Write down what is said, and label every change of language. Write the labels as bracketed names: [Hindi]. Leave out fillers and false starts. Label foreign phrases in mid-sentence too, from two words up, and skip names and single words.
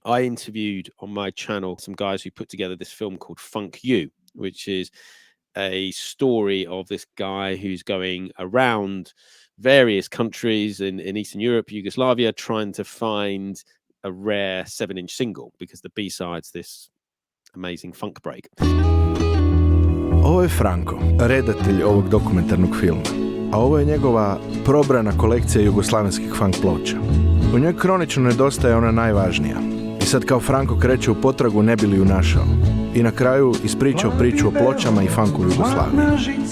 [English] I interviewed on my channel some guys who put together this film called Funk You, which is a story of this guy who's going around various countries in Eastern Europe, Yugoslavia, trying to find a rare 7-inch single, because the B-side's this amazing funk break. [Croatian] Ovo je Franko, redatelj ovog dokumentarnog filma, a ovo je njegova probrana kolekcija jugoslavenskih funk ploča. U njoj kronično nedostaje ona najvažnija. I sad kao Franko kreće u potragu ne bi li ju našao. I na kraju ispričao priču o pločama i funku u Jugoslaviji.